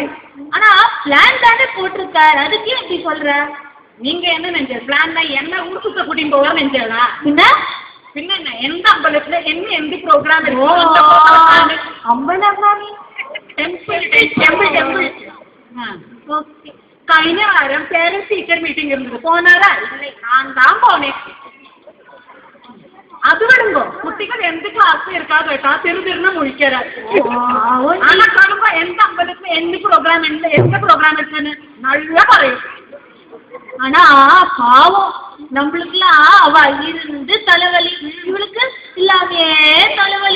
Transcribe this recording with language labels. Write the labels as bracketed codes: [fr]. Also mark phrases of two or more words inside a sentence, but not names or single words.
[ta] ஆனா பிளான் தானே போட்டிருக்காரு, அதுக்கே இப்படி சொல்ற? நீங்க என்ன நினைச்ச? பிளான் தான் என்ன ஊர் சுத்த கூட்டின்னு போக நினைச்சா? பின்ன என்ன, எந்த அம்பலத்துல என்ன எந்த ப்ரோக்ராம் இருக்கு? அம்பலம் மாமி, டெம்பிள். ஓகே. [ml] കഴിഞ്ഞ വാരം [en] parents teacher meeting [ml] ഇരുന്നത് പോനാറാ? [ta] நான் தான் போனேன். அது விடுங்கோ, குட்டிகள் எந்த கிளாஸ்ல இருக்கா கேட்டா திருதிருன்னு முழிக்கிறார். ஆனா காணுங்க எந்த அம்பலத்துல எந்த ப்ரோக்ராம் இருக்குன்னு நல்லா പറയും. ஆனா பாவம், நம்மளுக்குலாம் அவ இருந்து தலைவலி, இவளுக்கு இல்லாமே தலைவலி.